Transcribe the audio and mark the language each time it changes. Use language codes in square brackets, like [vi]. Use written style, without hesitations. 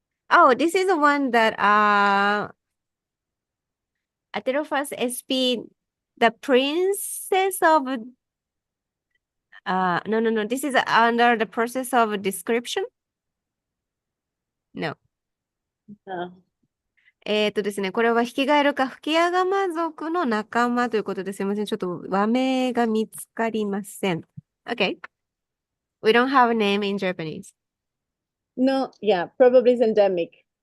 [en] Oh, this is the one that Atelophus sp, the princess of no. This is under the process of description? No. [ja] ですね、これはヒキガエル科フキアガマ属の仲間ということですいません。ちょっと和名が見つかりません。 [en] Okay. We don't have a name in Japanese. No, yeah, probably it's endemic.